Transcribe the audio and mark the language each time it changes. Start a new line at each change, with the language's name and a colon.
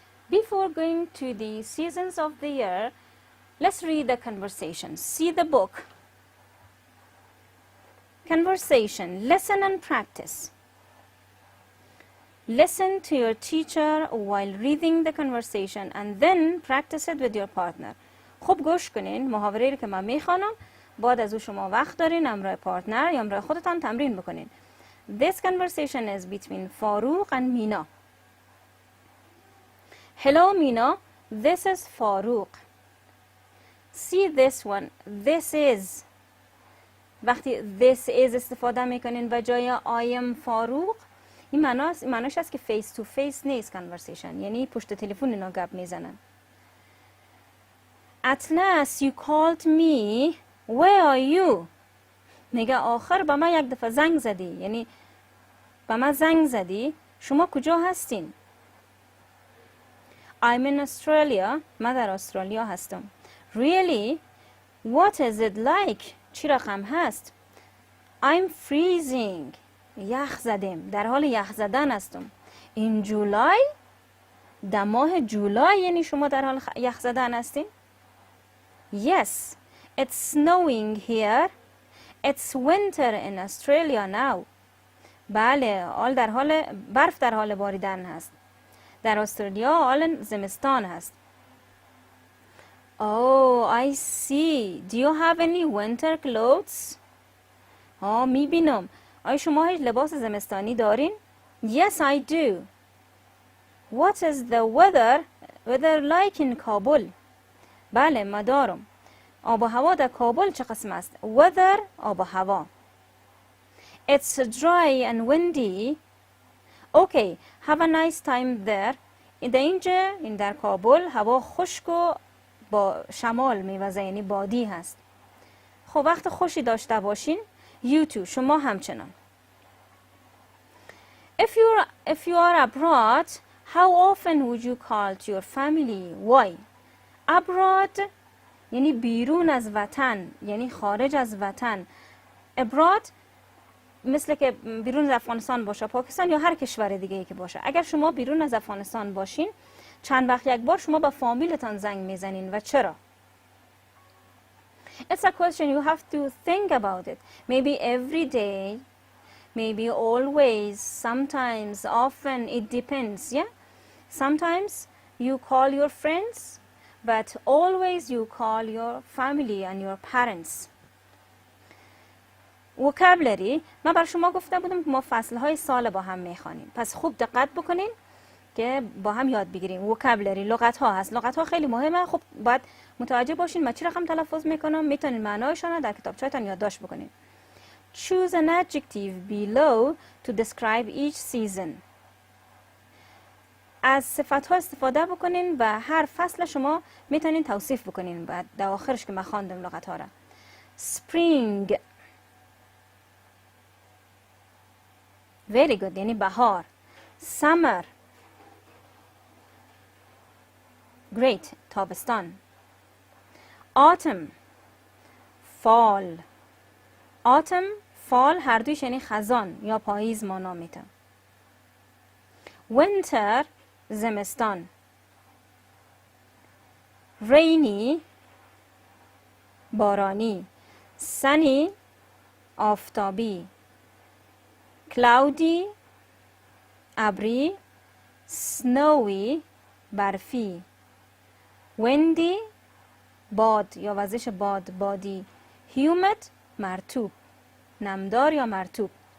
English: Before going to the seasons of the year, let's read the conversation. See the book. Conversation, listen and practice. Listen to your teacher while reading the conversation and then practice it with your partner.
Persian: خوب گوش کنین محاوره رو که من میخوانم، بعد از او شما وقت دارین همراه پارتنر یا همراه خودتان تمرین بکنین.
English: This conversation is between Farooq and Mina. Hello Mina, this is Farooq. See this one, this is.
Persian: وقتی this is استفاده میکنین و جای
English: I am Farooq،
Persian: این معناش است که فیس تو فیس نیست conversation، یعنی پشت تلفن اینا گپ میزنن.
English: At last you called me, where are you؟
Persian: میگه آخر با من یک دفعه زنگ زدی، یعنی با من زنگ زدی، شما کجا هستین؟
English: I'm in Australia،
Persian: من در استرالیا هستم.
English: Really? What is it like؟
Persian: چی رقم هست؟
English: I'm freezing،
Persian: یخ زدم، در حال یخ زدن هستم.
English: In July،
Persian: در ماه جولای یعنی شما در حال یخ زدن هستین؟
English: Yes, it's snowing here. It's winter in Australia now.
Persian: بله، برف در حال باریدن هست. در استرالیا حال زمستان هست.
English: Oh, I see. Do you have any winter clothes؟
Persian: میبینم. آیا شما هیچ لباس زمستانی دارین؟
English: Yes, I do. What is the weather like in Kabul؟
Persian: بله، ما دارم. آب و هوا در کابل چه قسم است؟ Weather، آب و هوا.
English: It's dry and windy. Okay, have a nice time there.
Persian: این در کابل هوا خشک و با شمال میوزه، یعنی بادی هست. خب وقت خوشی داشته باشین.
English: You too،
Persian: شما همچنان.
English: If you are abroad, how often would you call to your family? Why؟
Persian: abroad یعنی بیرون از وطن، یعنی خارج از وطن. abroad مثل که بیرون از افغانستان باشه، پاکستان یا هر کشور دیگه ای که باشه. اگر شما بیرون از افغانستان باشین، چند وقت یک بار شما به فامیلتان زنگ میزنین و چرا؟
English: It's a question you have to think about it. Maybe every day, maybe always, sometimes, often, it depends, yeah? Sometimes you call your friends, but always you call your family and your parents.
Persian: vocabulary من بر شما گفته بودم که ما فصلهای سال با هم میخوانیم، پس خوب دقت بکنین که با هم یاد بگیریم. vocabulary لغت ها هست، لغت ها خیلی مهمه. خب باید متوجه باشین من چی رقم تلفظ میکنم، میتونین معنایشان در کتابچه‌تان یادداشت بکنین.
English: Choose an adjective below to describe each season.
Persian: از صفت ها استفاده بکنین و هر فصل شما میتونین توصیف بکنین بعد در آخرش که من خواندم لغت ها را.
English: Spring، very good،
Persian: یعنی بهار.
English: Summer، great،
Persian: تابستان.
English: Autumn، fall.
Persian: Autumn، fall هر دویش یعنی خزان یا پاییز مانا میتن.
English: Winter،
Persian: زمستان. rainy بارانی، sunny آفتابی، cloudy ابری، snowy برفی، windy باد یا وزش بادی، humid مرطوب، نمدار یا مرطوب.